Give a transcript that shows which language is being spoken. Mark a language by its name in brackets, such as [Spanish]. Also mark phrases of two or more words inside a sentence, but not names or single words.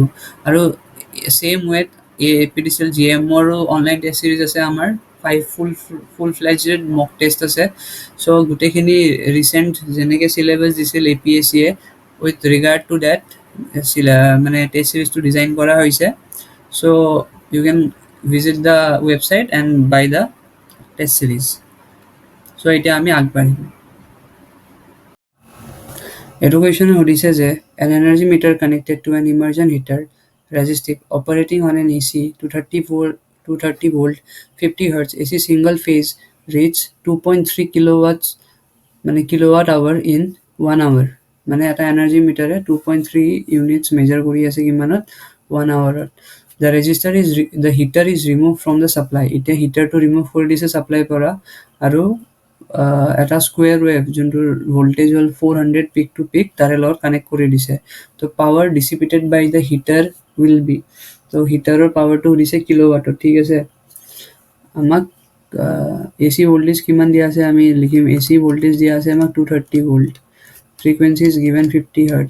[Assamese] আৰু ছেইম ৱেত APDCL JMৰো [English] online test series [Assamese] আছে আমাৰ 5 [English] full fledged mock test [Assamese] আছে। চ' গোটেইখিনি ৰিচেণ্ট যেনেকৈ চিলেবাছ দিছিল APSCয়ে [English] with regard to date [Assamese] মানে টেষ্ট চিৰিজটো ডিজাইন কৰা হৈছে। [English] চ' you can visit the website and buy the test series. So [Assamese] এতিয়া আমি আগবাঢ়িম। এইটো কুৱেশ্যনে সুধিছে যে [English] an energy meter connected to an immersion heater resistive operating on an AC 230 volt 50 Hz AC single phase reach 2.3 kilowatts মানে kilowatt hour in 1 hour [Assamese] মানে এটা এনাৰ্জি মিটাৰে 2.3 ইউনিটছ মেজাৰ কৰি আছে কিমানত [English] 1 hourত। The heater is removed from the supply. [Assamese] এতিয়া হিটাৰটো ৰিমুভ কৰি দিছে ছাপ্লাই পৰা আৰু এটা স্কুৱেৰ ৱেভ যোনটোৰ ভোল্টেজ হ'ল 400 [English] peak to peak [Assamese] তাৰে লগত কানেক্ট কৰি দিছে। [English] so power dissipated by the heater will be, [Assamese] তো হিটাৰৰ পাৱাৰটো দিছে কিলোৱাটত। ঠিক আছে, আমাক AC ভোল্টেজ কিমান দিয়া আছে আমি লিখিম AC ভোল্টেজ দিয়া আছে আমাক 230 ভোল্ট, [English] frequency is given 50 hertz.